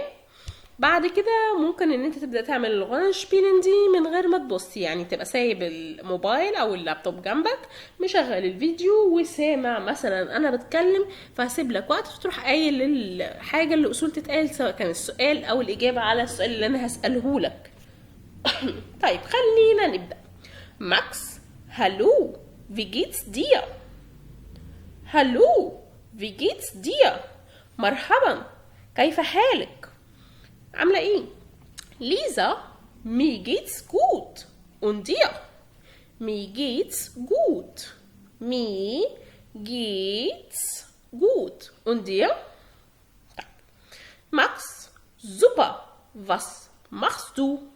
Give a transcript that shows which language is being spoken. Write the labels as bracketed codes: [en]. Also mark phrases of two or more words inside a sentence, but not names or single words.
[ar] بعد كده ممكن ان انت تبدأ تعمل الغنى شبيلن دي من غير ما تبص، يعني تبقى سايب الموبايل او اللابتوب جنبك، مشغل الفيديو وسامع مثلا انا بتكلم، فهسيب لك وقت تروح قايل الحاجة اللي اصول تتقال، سواء كان السؤال او الاجابة على السؤال اللي انا هسأله لك. طيب خلينا نبدأ. ماكس هالو [de] wie geht's dir. هالو wie geht's dir. [ar] مرحبا كيف حالك، عاملة ايه؟ [de] ليزا mir geht's gut und dir. mir geht's gut. mir geht's gut und dir. Max super, was machst du?